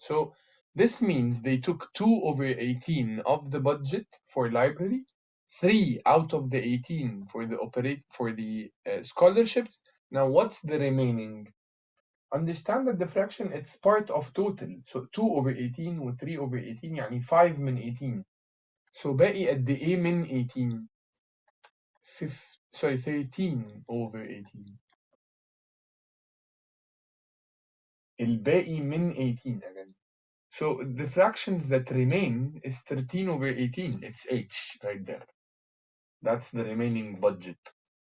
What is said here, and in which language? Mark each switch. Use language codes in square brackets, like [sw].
[en] So this means they took 2/18 of the budget for library, 3 out of the 18 for the scholarships. Now what's the remaining? Understand that the fraction, it's part of total. [ar] So 2/18 و 3/18 يعني 5 من 18. So باقي قد ايه من 18؟ 13/18. الباقي من 18 again. [en] So the fractions that remain is 13/18. It's H right there. That's the remaining budget.